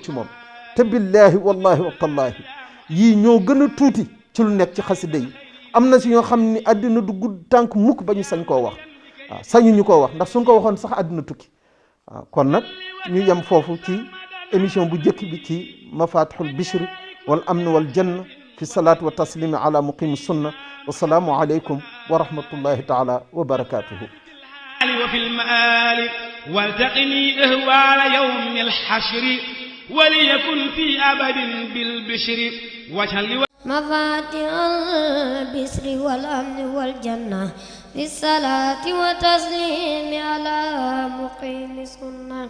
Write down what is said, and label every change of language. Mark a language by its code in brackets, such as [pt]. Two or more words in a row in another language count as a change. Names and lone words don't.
[wo] ci moom te [ar] بالله والله وتالله [wo] yii ñoo gën a tuuti ci lu nekk ci xasida yi am na si ñoo xam ni àddina du gudd tànk mukk ba ñu sañ koo wax waaw sañu ñu koo wax ndax suñ ko waxoon sax àddina tukki waaw kon nag ñu yem foofu ci émission bu njëkk bi ci mafatihul bishri wal amn wal janna fi salaat wa taslimi ala muqim sunna [ar] والسلام عليكم ورحمة الله تعالى وبركاته وفي المآل والتقني إهوال يوم الحشر وليكن في أبد بالبشر واجعل مفاتيح البشر والأمن والجنة في الصلاة وتسليم على مقيم السنة.